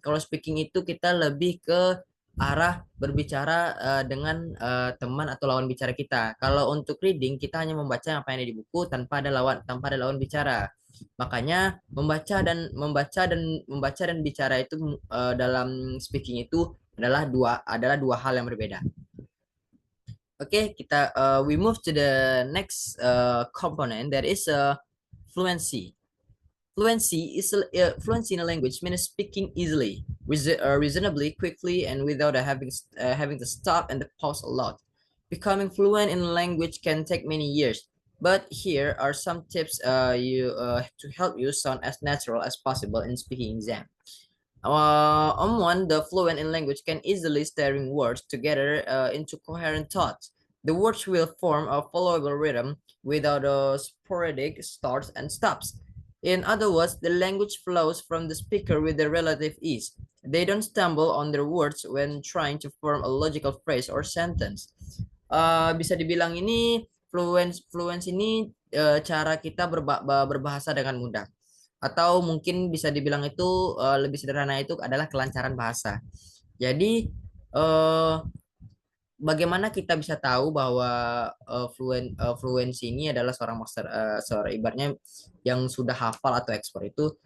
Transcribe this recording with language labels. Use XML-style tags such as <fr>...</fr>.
<id>Kalau speaking itu kita lebih ke arah berbicara teman atau lawan bicara kita. Kalau untuk reading kita hanya membaca apa yang ada di buku tanpa ada lawan bicara. Makanya membaca dan bicara itu dalam speaking itu adalah dua hal yang berbeda.</id> <en>Oke, we move to the next component that is fluency. Fluency in a language means speaking easily, reasonably quickly, and without having to stop and pause a lot. Becoming fluent in a language can take many years, but here are some tips to help you sound as natural as possible in speaking exam. On one, the fluent in language can easily string words together into coherent thoughts. The words will form a followable rhythm without sporadic starts and stops. In other words, the language flows from the speaker with a relative ease. They don't stumble on their words when trying to form a logical phrase or sentence.</en> <id>Bisa dibilang ini fluence ini cara kita berbahasa dengan mudah. Atau mungkin bisa dibilang itu lebih sederhana itu adalah kelancaran bahasa. Jadi bagaimana kita bisa tahu bahwa fluensi ini adalah seorang ibaratnya yang sudah hafal atau ekspor itu?</id>